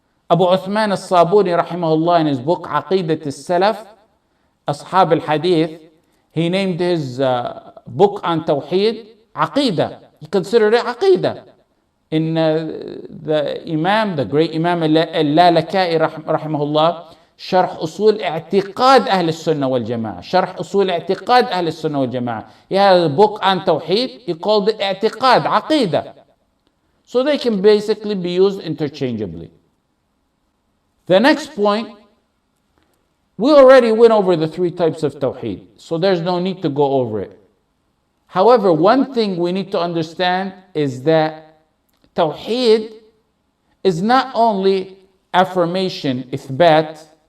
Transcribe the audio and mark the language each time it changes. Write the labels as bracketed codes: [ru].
[en] Abu Uthman al-Sabuni rahimahullah, in his book Aqeedah al-Salaf, Ashab al-Hadith, he named his book on Tawheed Aqeedah. He considered it Aqeedah. In the great Imam al-Lalaka'i rahimahullah, [ar] شرح أصول اعتقاد أهل السنة والجماعة. شرح أصول اعتقاد أهل السنة والجماعة. [en] He had a book on Tawheed. He called it اعتقاد, Aqeedah. So they can basically be used interchangeably. The next point, we already went over the 3 types of Tawheed, so there's no need to go over it. However, one thing we need to understand is that Tawheed is not only affirmation, إثبات.